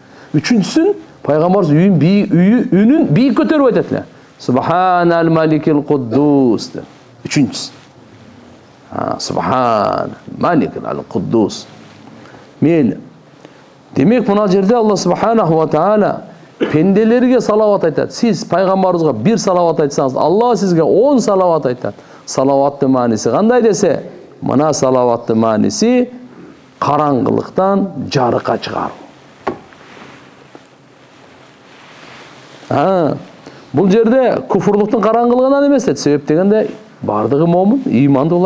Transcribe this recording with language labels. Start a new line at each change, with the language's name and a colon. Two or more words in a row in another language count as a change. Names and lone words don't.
Kyrgyz: Үчүнчүсүн Пайгамбарыбыз үнүн бийик көтөрүп айтат.
Arabic: سبحان الملك القدوس деп. Үчүнчүсү. سبحان الملك القدوس.
Kyrgyz: Мейли. Демек мына жерде
Arabic: الله سبحانه وتعالى
Kyrgyz: пенделерге салават айтат. Сиз пайгамбарыбызга бир салават айтсаңыз, Алла сизге 10 салават айтат. Салаваттын мааниси кандай десе, мына салаваттын мааниси караңгылыктан жарыкка чыгаруу. Бул жерде куфурлуктун караңгылыгынан эмес, себеп дегенде бардыгы момун, имандуулар.